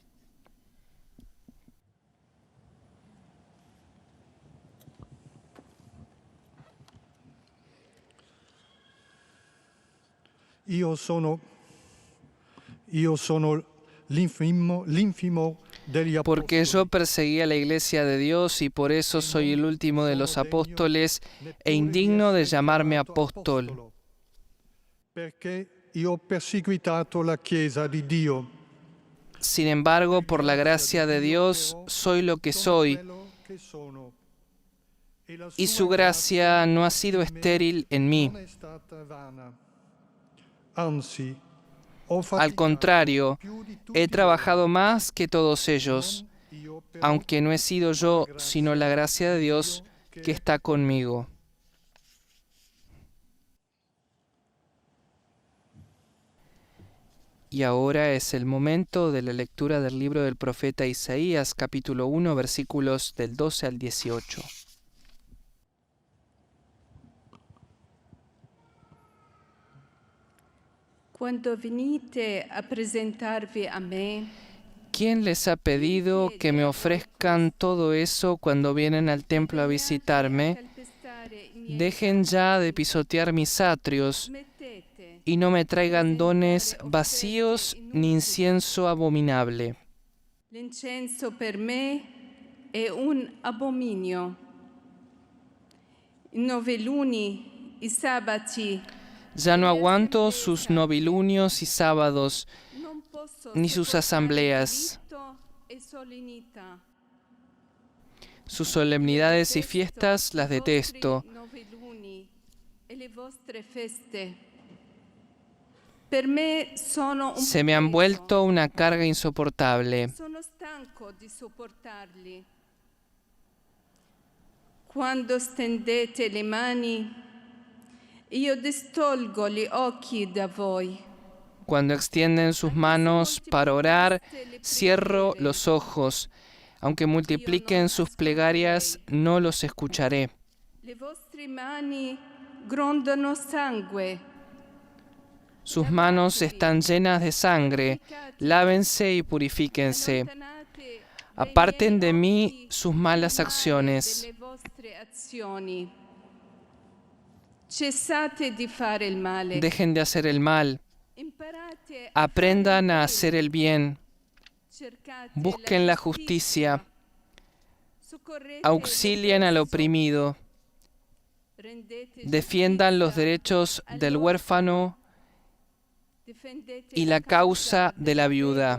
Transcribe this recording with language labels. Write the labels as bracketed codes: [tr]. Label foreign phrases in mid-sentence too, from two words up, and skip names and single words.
[it] Io sono l'infimo degli apostoli. [es] Porque yo perseguí a la iglesia de Dios y por eso soy el último de los apóstoles e indigno de llamarme apóstol. [it] Perché io ho perseguitato la Chiesa di Dio. [es] Sin embargo, por la gracia de Dios, soy lo que soy, y su gracia no ha sido estéril en mí. [it] non è stata vana. Anzi, ho [es] Al [it] faticato [es] contrario, [it] più di tutti [es] he trabajado más que todos ellos, [it] io, però, [es] aunque no he sido yo, sino la gracia de Dios que está conmigo. Y ahora es el momento de la lectura del libro del profeta Isaías, capítulo 1, versículos del 12 al 18. [it] Quando venite a presentarvi a me, [es] ¿Quién les ha pedido que me ofrezcan todo eso cuando vienen al templo a visitarme? Dejen ya de pisotear mis atrios y no me traigan dones vacíos ni incienso abominable. [it] L'incenso per me è un abominio. I noveluni, i sabati, [es] Ya no aguanto sus novilunios y sábados, [it] non posso [es] ni sus [it] sopportare [es] asambleas. [it] rito e solennità. [es] Sus solemnidades y fiestas las [it] I vostri [es] detesto. [it] noveluni e le vostre feste. Per me sono un [es] Se me han [it] peso. [es] vuelto una carga insoportable. [it] Sono stanco di sopportarli. Quando stendete le mani, io distolgo gli occhi da voi. [es] Cuando extienden sus manos para orar, cierro los ojos. Aunque multipliquen sus plegarias, no los escucharé. [it] Le vostre mani grondano sangue. [es] Sus manos están llenas de sangre. Lávense y purifíquense. [it] Allontanate [es] Aparten de [it] dai miei [es] mí [it] occhi [es] sus malas [it] il male [es] acciones. [it] delle vostre azioni. Cessate di fare il male. [es] Dejen de hacer el mal. [it] Imparate a [es] Aprendan [it] fare [es] a [it] il [es] hacer el [it] bene. [es] bien. [it] Cercate [es] Busquen la justicia. [it] Soccorrete [es] Auxilien al [it] l'oppresso. [es] oprimido. [it] Rendete [es] Defiendan los [it] giustizia [es] derechos [it] al [es] del [it] orfano. [es] huérfano [it] Difendete [es] y la causa de la viuda.